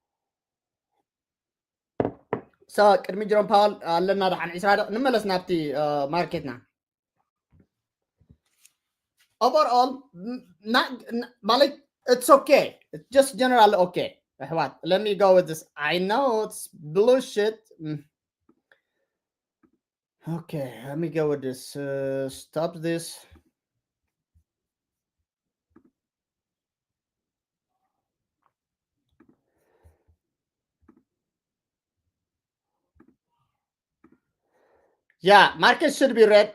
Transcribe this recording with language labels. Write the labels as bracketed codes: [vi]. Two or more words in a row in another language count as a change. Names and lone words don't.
[ti] so ቅድሚ ጀሮም ፓወል ኣለና ድሓን 20 ደቂቃ ንመለስ ናብቲ ማርኬትና [en] overall ማለት it's okay it's just generally okay ኣሕዋት let me go with this I know it's bullshit okay let me go with this stop this Yeah, market should be red.